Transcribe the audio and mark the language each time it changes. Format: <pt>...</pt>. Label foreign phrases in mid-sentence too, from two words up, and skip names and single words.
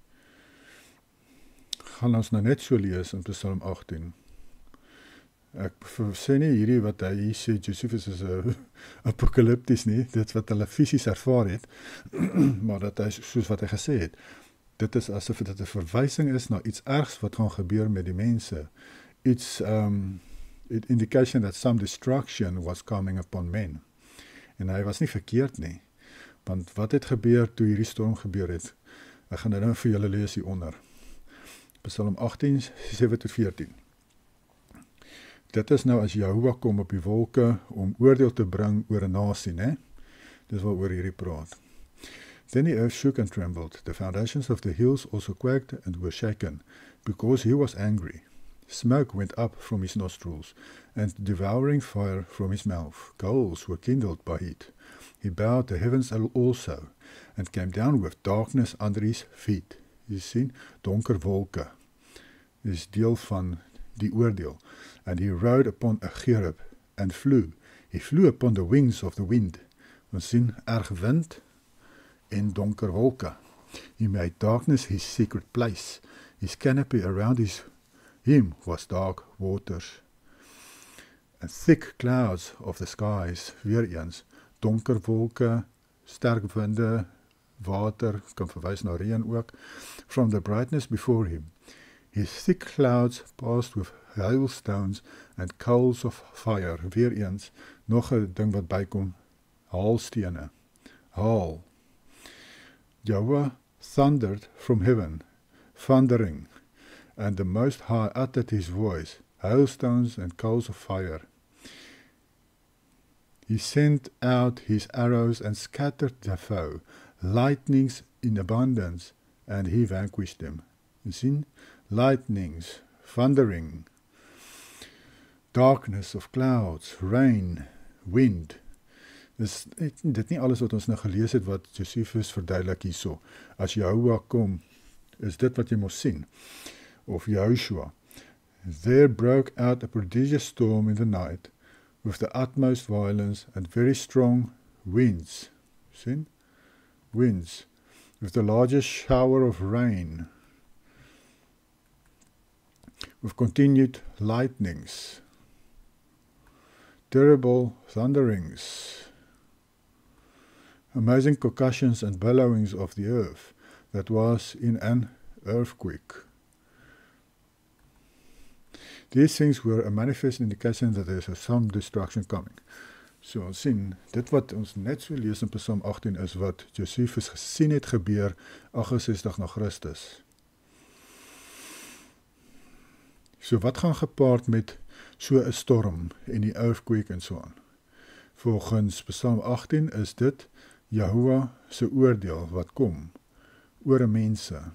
<af>Gaan ons nou net so lees in Psalm 18. Ek sê nie hierdie wat hy hier sê, Josephus is apokalipties nie, dit wat hulle fisies ervaar het, maar dat hy, soos wat hy gesê het, dit is asof dit 'n verwysing is na iets ergs wat gaan gebeur met die mense.</af> <en>It's indication that some destruction was coming upon men.</en> <af>En hy was nie verkeerd nie, want wat het gebeur toe hierdie storm gebeur het? Ek gaan nou vir julle lees hieronder. Psalm 18, 7-14. Dit is nou as Jehovah kom op die wolke om oordeel te bring oor 'n nasie, né? Dis waaroor hierdie praat.</af> <en>Then the earth shook and trembled. The foundations of the hills also quaked and were shaken, because he was angry. Smoke went up from his nostrils, and devouring fire from his mouth. Coals were kindled by heat. He bowed the heavens also, and came down with darkness under his feet.</en> <af>Jy sien, donker wolke. Dis deel van die oordeel.</af> <en>And he rode upon a cherub, and flew. He flew upon the wings of the wind.</en> <af>Ons sien, erg wind, en donker wolke.</af> <en>He made darkness his secret place. His canopy around him was dark waters. And thick clouds of the skies,</en> <af>weer eens, donker wolke, sterk winde, water, kan verwys na reën ook,</af> <en>from the brightness before him. His thick clouds passed with hailstones and coals of fire,</en> <af>weer eens, nog 'n ding wat bykom, haalstene, haal.</af> <en>Jehovah thundered from heaven, thundering, and the Most High uttered his voice, hailstones and coals of fire. He sent out his arrows and scattered the foe, lightnings in abundance, and he vanquished them. You see? Lightnings, thundering, darkness of clouds, rain, wind.</en> <af>Dis dit nie alles wat ons nou gelees het wat Josephus verduidelik hierso. As Jehovah kom, is dit wat jy moet sien. Of Joshua.</af> <en>There broke out a prodigious storm in the night, with the utmost violence and very strong winds.</en> <af>Sien? Winds.</af> <en>With the largest shower of rain. With continued lightnings. Terrible thunderings. Amazing concussions and bellowings of the earth that was in an earthquake. These things were a manifest indication that there is some destruction coming.</en> <af>So ons sien, dit wat ons net so lees in Psalm 18 is wat Josephus gesien het gebeur 68 na Christus. So wat gaan gepaard met so 'n storm en die earthquake en so aan? Volgens Psalm 18 is dit Jehovah se oordeel wat kom oor 'n mense.</af>